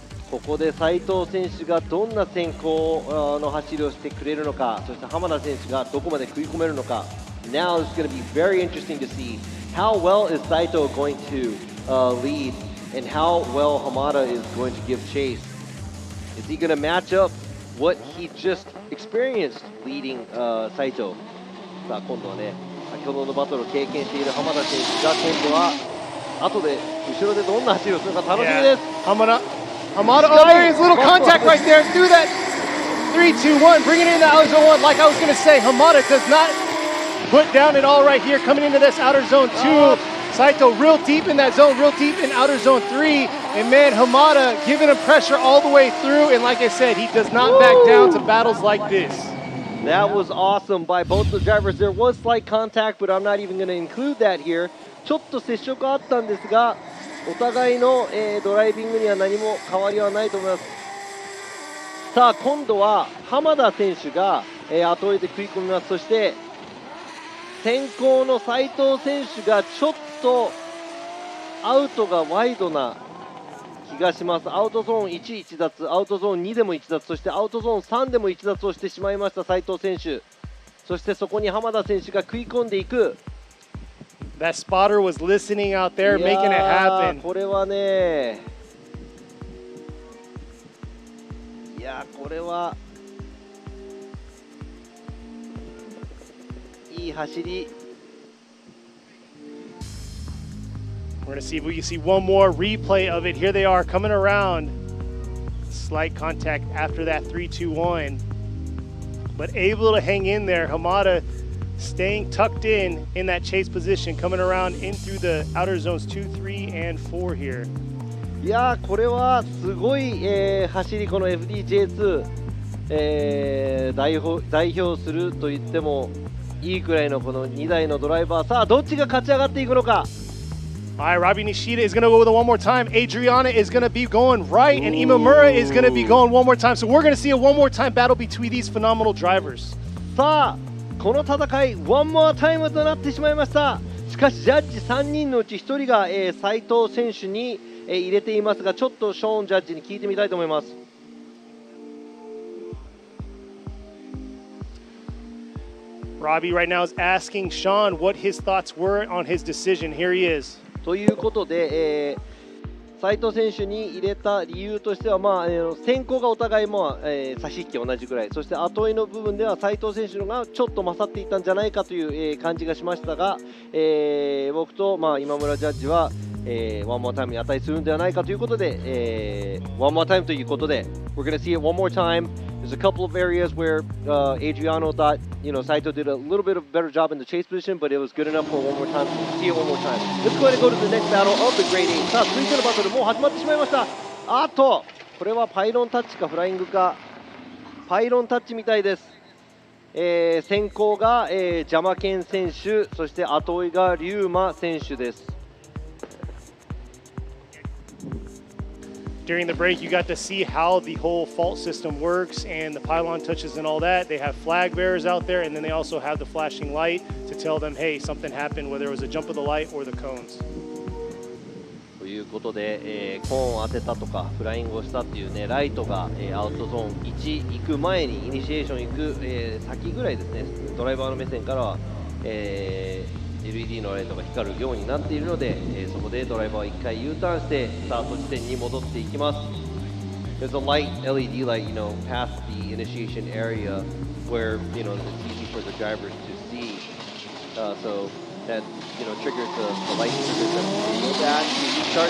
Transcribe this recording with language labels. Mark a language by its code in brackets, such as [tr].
[ja] ここで斉藤選手がどんな先行の走りをしてくれるのか、そして浜田選手がどこまで食い込めるのか。 [en] Now it's going to be very interesting to see how well is Saito going to lead and how well Hamada is going to give chase. Is he going to match up what he just experienced leading Saito? [ja] さあ今度はね、先ほどのバトルを経験している浜田選手が今度は後で後ろでどんな走りをするか楽しみです。 [en] Hamada, oh, there is little contact right there. Do that. 3, 2, 1. Bring it into outer zone 1. Like I was going to say, Hamada does not put down at all right here. Coming into this outer zone 2. Saito real deep in that zone, real deep in outer zone 3. And man, Hamada giving him pressure all the way through. And like I said, he does not back down to battles like this. That was awesome by both the drivers. There was slight contact, but I'm not even going to include that here. [ja] ちょっと接触あったんですが、お互いの、ドライビングには何も変わりはないと思います。さあ今度は浜田選手が、後追いで食い込みます。そして先行の斉藤選手がちょっとアウトがワイドな気がします。アウトゾーン1、1脱、アウトゾーン2でも1脱、そしてアウトゾーン3でも1脱をしてしまいました斉藤選手。そしてそこに浜田選手が食い込んでいく。 [en] That spotter was listening out there, making it happen. [ja] これはね、いやこれはいい走り。 [en] We're going to see if we can see one more replay of it. Here they are coming around. Slight contact after that 3-2-1. But able to hang in there. Hamada staying tucked in that chase position, coming around in through the outer zones 2, 3, and 4 here. [ja] いやこれはすごい、走り、この FDJ2、代表すると言ってもいいくらいのこの2台のドライバー。さあどっちが勝ち上がっていくのか。 [en] All right, Robbie Nishida is going to go with it one more time. Adriana is going to be going right, and Imamura is going to be going one more time. So we're going to see a one more time battle between these phenomenal drivers. [ja] さあこの戦いワンモアタイムとなってしまいました。しかしジャッジ3人のうち1人が、斉藤選手に、入れていますが、ちょっとショーンジャッジに聞いてみたいと思います。 [en] Robbie right now is asking Sean what his thoughts were on his decision. Here he is. [ja] ということで、斉藤選手に入れた理由としては、先行がお互いも、差し引き同じぐらい、そして後追いの部分では斉藤選手のがちょっと勝っていたんじゃないかという、感じがしましたが、僕と、今村ジャッジは、ワンモアタイムに値するのではないかということで、ワンモアタイムということで、 [en] We're going to see it one more time. There's a couple of areas where Adriano thought, Saito did a little bit of a better job in the chase position, but it was good enough for one more time. See it one more time. Let's go ahead and go to the next battle of the Grade 8. [ja] さあ、続いてのバトルもう始まってしまいました。あと、これはパイロンタッチかフライングか。パイロンタッチみたいです。先行が、邪魔剣選手、そして後追いが龍馬選手です。 [en] During the break, you got to see how the whole fault system works and the pylon touches and all that. They have flag bearers out there, and then they also have the flashing light to tell them, hey, something happened, whether it was a jump of the light or the cones. [ja] ということで、コーンを当てたとかフライングをしたっていうね、ライトが、アウトゾーン1行く前にイニシエーション行く、先ぐらいですね、ドライバーの目線からは、LED のライトが光るようになっているので、そこでドライバーは1回 U ターンしてスタート地点に戻っていきます。 [en] There's a light, LED light, past the initiation area where, it's easy for the drivers to see. So that, triggers the light triggers them to go back to start.